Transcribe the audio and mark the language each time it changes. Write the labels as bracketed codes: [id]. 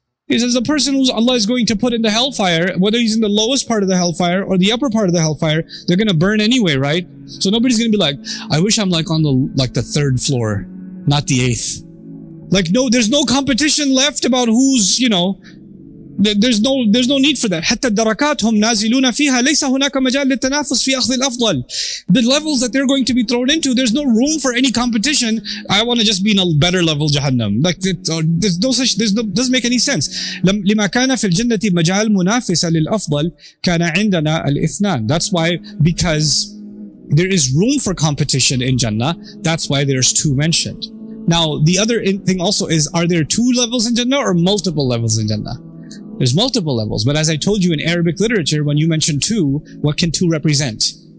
[en] He says the person who Allah is going to put in the hellfire, whether he's in the lowest part of the hellfire or the upper part of the hellfire, they're going to burn anyway, right? So nobody's going to be like, I wish I'm like on the third floor, not the eighth. Like, no, there's no competition left about who's, there's no need for that. [ar] حتى الدركات هم نازلون فيها ليس هناك مجال للتنافس في أخذ الأفضل. [en] The levels that they're going to be thrown into, there's no room for any competition. I want to just be in a better level Jahannam. Like, doesn't make any sense. [ar] لما كان في الجنة مجال منافسة للأفضل كان عندنا الاثنان. [en] That's why, because there is room for competition in Jannah, that's why there's two mentioned. Now, the other thing also is, are there two levels in Jannah or multiple levels in Jannah? There's multiple levels, but as I told you in Arabic literature, when you mention two, what can two represent?